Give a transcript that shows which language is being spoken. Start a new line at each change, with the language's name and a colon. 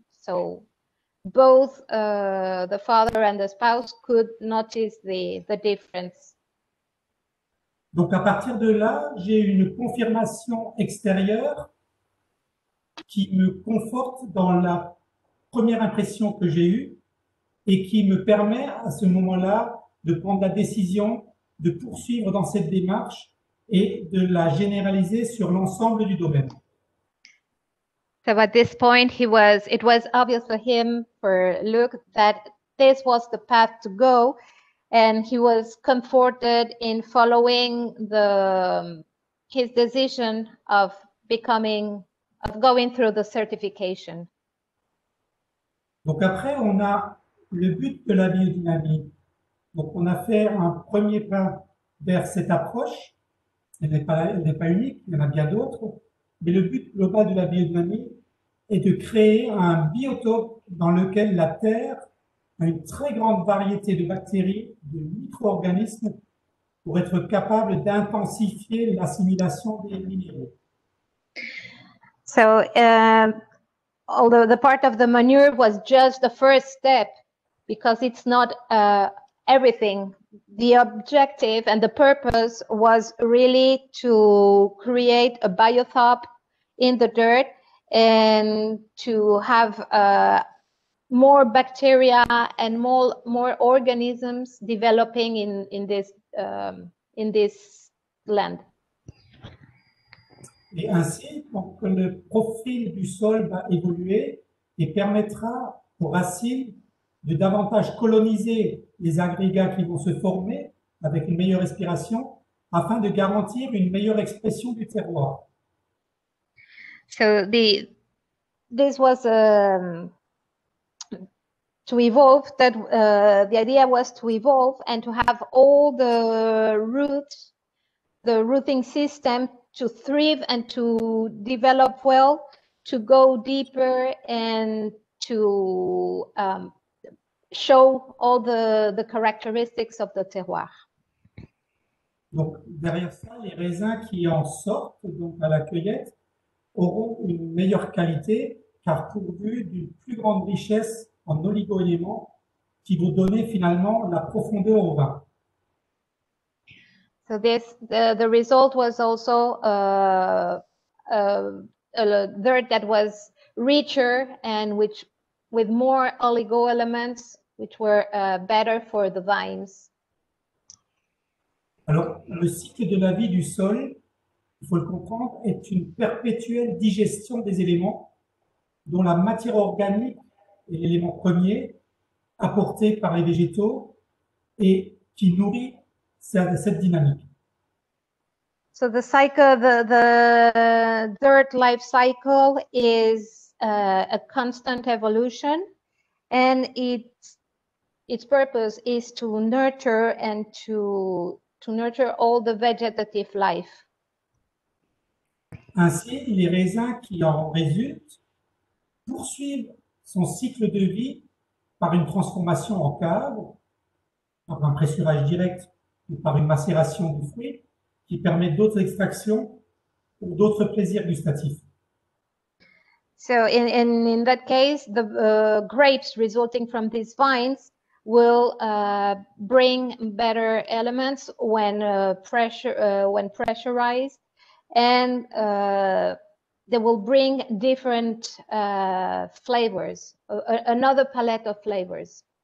English: So both the father and the spouse could notice the difference.
French: Donc, à partir de là, j'ai une confirmation extérieure qui me conforte dans la première impression que j'ai eue et qui me permet à ce moment-là de prendre la décision de poursuivre dans cette démarche et de la généraliser sur l'ensemble du domaine.
English: So at this point, it was obvious for him, for Luke, that this was the path to go, and he was comforted in following his decision of going through the certification.
French: Donc après, on a le but de la biodynamie. Donc on a fait un premier pas vers cette approche. Elle n'est pas unique, il y en a bien d'autres. Mais le but global de la biodynamie est de créer un biotope dans lequel la terre a une très grande variété de bactéries, de micro-organismes pour être capable d'intensifier l'assimilation des minéraux.
English: So, although the part of the manure was just the first step, because it's not everything, the objective and the purpose was really to create a biotope in the dirt and to have more bacteria and more organisms developing in this land.
French: Et ainsi, donc, le profil du sol va évoluer et permettra aux racines de davantage coloniser les agrégats qui vont se former avec une meilleure respiration afin de garantir une meilleure expression du terroir.
English: So this was to evolve. That the idea was to evolve and to have all the roots, the rooting system to thrive and to develop well, to go deeper and to show all the characteristics of the terroir.
French: Donc, derrière ça, les raisins qui en sortent donc à la cueillette auront une meilleure qualité car pourvus d'une plus grande richesse en oligo-éléments qui vont donner finalement la profondeur au vin.
English: So the result was also a dirt that was richer and with more oligo elements, which were better for the vines.
French: Alors, le cycle de la vie du sol, il faut le comprendre, est une perpétuelle digestion des éléments dont la matière organique est l'élément premier apporté par les végétaux et qui nourrit cette dynamique.
English: So the cycle, the dirt life cycle is a constant evolution, and its purpose is to nurture and to nurture all the vegetative life.
French: Ainsi, les raisins qui en résultent poursuivent son cycle de vie par une transformation en cave, par un pressurage direct ou par une macération du fruit qui permet d'autres extractions ou d'autres plaisirs gustatifs.
English: So in that case, the grapes resulting from these vines will bring better elements when pressurized, and they will bring different flavors, another palette of flavors.